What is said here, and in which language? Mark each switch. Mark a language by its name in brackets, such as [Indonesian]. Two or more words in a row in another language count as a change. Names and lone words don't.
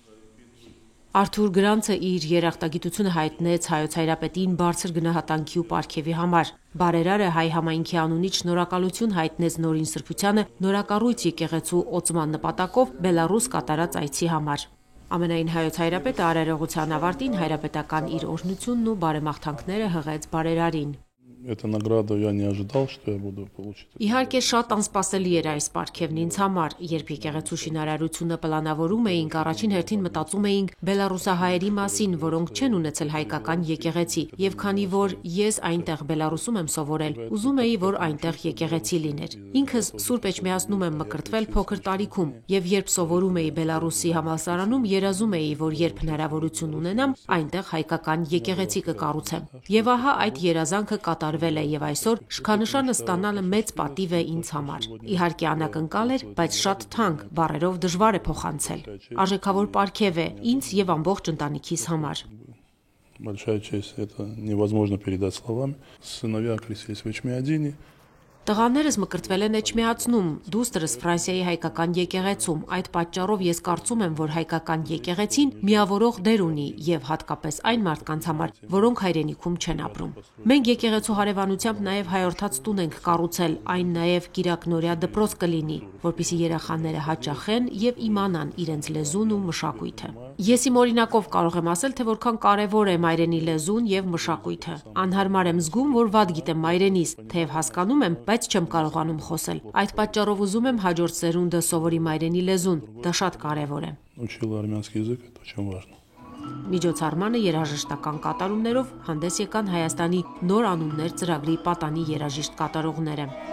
[Armenian] Արթուր Գրանցը իր երախտագիտությունը հայտնեց հայոց հայրապետին բարձր գնահատանքի ու պարգևի համար։ Բարերարը հայ համայնքի անունից շնորհակալություն հայտնեց նորին սրբությանը նորակառույց եկեղեցու օծման նպատակով Բելառուս կատարած այցի համար։ Ամենայն հայոց հայրապետը արարողության ավարտին հայրապետական իր օրհնությունն ու բարեմաղթանքները հղեց բարերարին։ [Russian] Эта награда я не ожидал, что я буду получить. [Armenian] Իհարկե շատ անսպասելի էր այս պարգևն ինձ համար, երբ եկեղեցու շինարարությունը պլանավորում էինք, առաջին հերթին մտածում էինք բելառուսահայերի մասին, որոնք չեն ունեցել հայկական եկեղեցի, եւ քանի որ ես այնտեղ Բելառուսում եմ սովորել, ուզում էի, որ այնտեղ եկեղեցի լիներ։ Ինքս Սուրբ Էջմիածնում եմ մկրտվել փոքր տարիքում, եւ երբ սովորում էի Բելառուսի համալսարանում, երազում էի, որ երբ հնարավորություն ունենամ, այնտեղ հայկական եկեղեցի կկառուցեմ։ Եվ ահա այդ երազանքը կատարվել է, եւ այսօր շքանշանը ստանալը մեծ պատիվ է ինձ համար։ Իհարկե անակնկալ էր, բայց շատ թանկ, բառերով դժվար է փոխանցել։ Արժեքավոր պարգև է ինձ եւ ամբողջ ընտանիքիս համար։ [Russian] Большая честь, это невозможно передать словами. Сыновья крестились в Эчмиадине. [Armenian] Տղաներս մկրտվել են Էջմիածնում, դուստրս Ֆրանսիայի հայկական եկեղեցում։ Այդ պատճառով ես կարծում եմ, որ հայկական եկեղեցին միավորող դեր ունի եւ հատկապես այն մարդկանց համար, որոնք հայրենիքում չեն ապրում։ Մենք եկեղեցու հարևանությամբ նաեւ հայորդաց տուն ենք կառուցել, այն նաեւ կիրակնորյա դպրոց կլինի, որպեսզի երեխաները հաճախեն եւ իմանան իրենց լեզուն ու մշակույթը։ Ես իմ օրինակով կարող եմ ասել, թե որքան կարեւոր է մայրենի լեզուն եւ մշակույթը։ Անհարմար եմ զգում, որ վատ գիտեմ մայրենիս, թեև հասկանում եմ, բայց չեմ կարողանում խոսել։ Այդ պատճառով ուզում եմ հաջորդ սերունդը սովորի մայրենի լեզուն, դա շատ կարևոր է։ [Russian] Учила армянский язык, это очень важно. [Armenian] Միջոցառմանը երաժշտական կատարումներով հանդես եկան Հայաստանի նոր անուններ ծրագրի պատանի երաժիշտ կատարողները։